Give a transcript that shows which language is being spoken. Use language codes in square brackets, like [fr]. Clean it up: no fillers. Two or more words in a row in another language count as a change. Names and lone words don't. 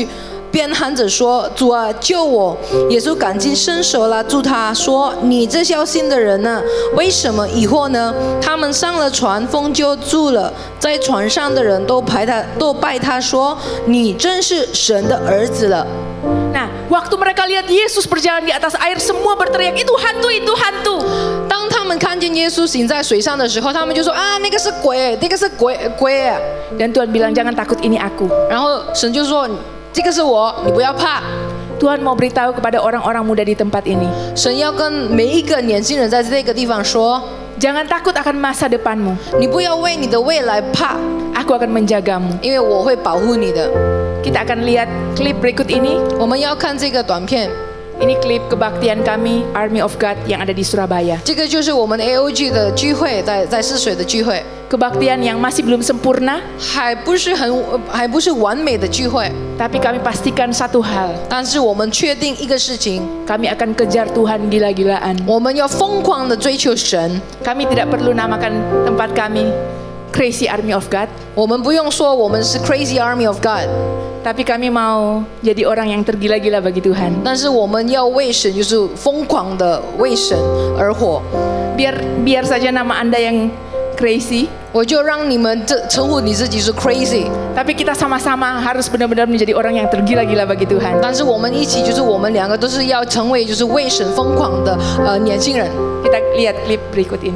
[zh] 便喊着说：“主啊，救我！” 耶稣赶紧伸手拉住他，说：“你这小心的人呢？为什么疑惑呢？”他们上了船，风就住了。在船上的人都拜他说：“你真是神的儿子了。” [id] Nah, waktu mereka lihat Yesus berjalan di atas air, semua berteriak, itu hantu, itu hantu. [zh] 当他们看见耶稣行在水上的时候，他们就说：“啊，那个是鬼，那个是鬼啊！” [id] Dan Tuhan bilang, jangan takut, ini aku. [zh] 然后神就说：“这个是我，你不要怕。” [id] Tuhan mau beritahu kepada orang-orang muda di tempat ini. [zh] 神要跟每一个年轻人在这个地方说。 [id] Jangan takut akan masa depanmu. [zh] 你不要为你的未来怕， [id] Aku akan menjagamu. [zh] 因为我会保护你的。 [id] Kita akan lihat klip berikut ini. [zh] 我们要看这个短片。 [id] Ini klip kebaktian kami Army of God yang ada di Surabaya. [zh] 这个就是我们 AOG 的聚会，在泗水的聚会， [id] Kebaktian yang masih belum sempurna, [zh] 还不是完美的聚会， [id] tapi kami pastikan satu hal, [zh] 但是我们确定一个事情， [id] kami akan kejar Tuhan gila-gilaan. [zh] 我们要疯狂的追求神。 [id] Kami tidak perlu namakan tempat kami Crazy Army of God, [zh] 我们不用说我们是 Crazy Army of God， [id] tapi kami mau jadi orang yang tergila-gila bagi Tuhan. [zh] 但是我们要为神，就是疯狂的为神而活。 [id] Biar saja nama Anda yang crazy, [zh] 我就让你们称呼你自己是 crazy， [id] tapi kita sama-sama harus benar-benar menjadi orang yang tergila-gila bagi Tuhan. [zh] 但是我们一起，就是我们两个都是要成为就是为神疯狂的年轻人。 [id] Kita lihat klip berikut ini.